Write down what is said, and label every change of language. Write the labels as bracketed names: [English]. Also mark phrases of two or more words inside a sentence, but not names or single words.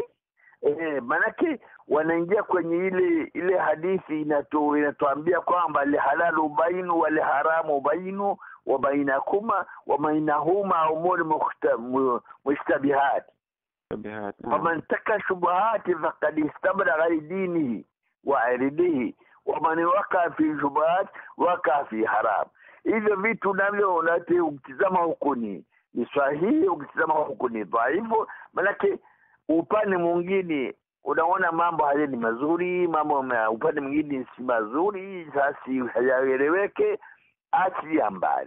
[Swahili] Manake wanaingia kwenye ile hadithi inatuambia kwamba [Arabic] الحلال بين والحرام بين وبينكما وبينهما أمور مشتبهات. فمن اتقى الشبهات فقد استبرأ لدينه وعرضه ومن وقع في الشبهات وقع في الحرام. [Swahili] Hivyo vitu navyo ukitizama huko ni sahihi, ukitizama huko ni dhaifu. Manake upande mwingine unaona mambo haya ni mazuri, upande mwingine si mazuri, sasa hayaeleweke, achilia mbali.